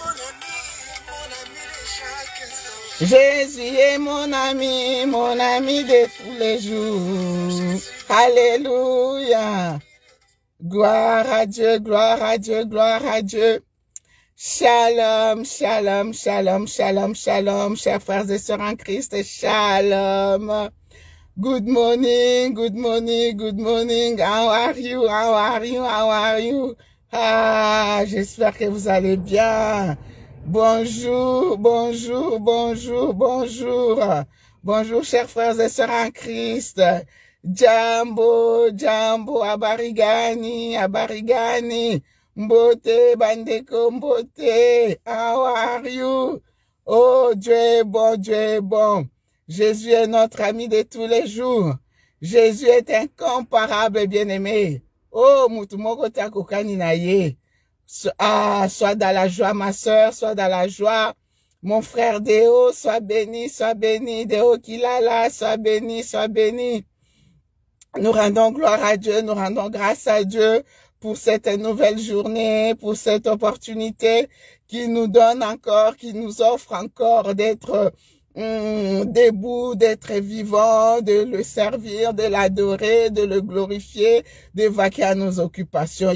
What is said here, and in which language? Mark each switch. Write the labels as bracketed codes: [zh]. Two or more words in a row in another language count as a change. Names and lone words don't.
[fr] Jésus est mon ami de tous les jours. Alléluia. Gloire à Dieu, gloire à Dieu, gloire à Dieu. [he] Shalom, shalom, shalom, shalom, shalom, [fr] chers frères et sœurs en Christ, shalom. [en] Good morning, good morning, good morning. How are you? How are you? How are you? [fr] Ah, j'espère que vous allez bien. Bonjour, bonjour, bonjour, bonjour. Bonjour, chers frères et sœurs en Christ. [sw] Jambo, jambo, abarigani, abarigani. [ln] Mbote, bandeko, mbote. [en] How are you? [fr] Oh, Dieu est bon, Dieu est bon. Jésus est notre ami de tous les jours. Jésus est incomparable et bien-aimé. [ln] Oh, mutumoko takokani na ye. [fr] Ah, sois dans la joie, ma sœur, sois dans la joie. Mon frère Déo, sois béni, Déo Kilala, sois béni, sois béni. Nous rendons gloire à Dieu, nous rendons grâce à Dieu pour cette nouvelle journée, pour cette opportunité qui nous donne encore, qui nous offre encore d'être debout, d'être vivant, de le servir, de l'adorer, de le glorifier, de vaquer à nos occupations.